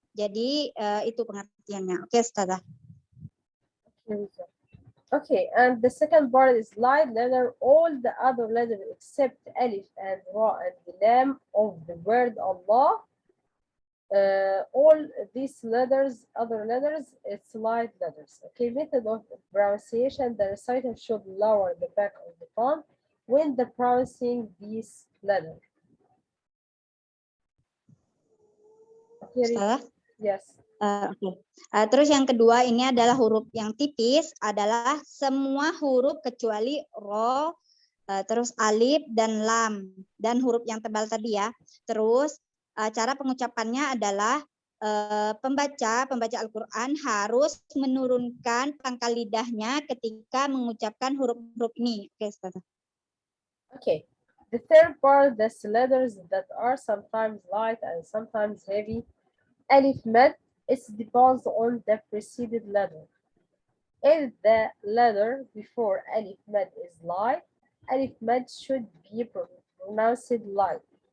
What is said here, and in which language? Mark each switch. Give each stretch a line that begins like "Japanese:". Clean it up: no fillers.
Indonesian: Jadi itu pengertiannya. Oke, Ustazah.
English: Okay, and the second part is light letter. All the other letters except alif and ra and the lam of the word Allah. All these letters, other letters, it's light letters. Okay, method of pronunciation. The reciter should lower the back of the tongue when the pronouncing these letters. Okay, yes. Okay.
Indonesian: Terus yang kedua ini adalah huruf yang tipis adalah semua huruf kecuali ro, terus alif dan lam dan huruf yang tebal tadi ya. Terus cara pengucapannya adalah pembaca Al-Qur'an harus menurunkan pangkal lidahnya ketika mengucapkan huruf-huruf ini. Oke, Ustazah.
English: Okay. The third part, the letters that are sometimes light and sometimes heavy. Alif mad. It depends on the preceded letter. If the letter before alif mad is light, alif mad should be pronounced light.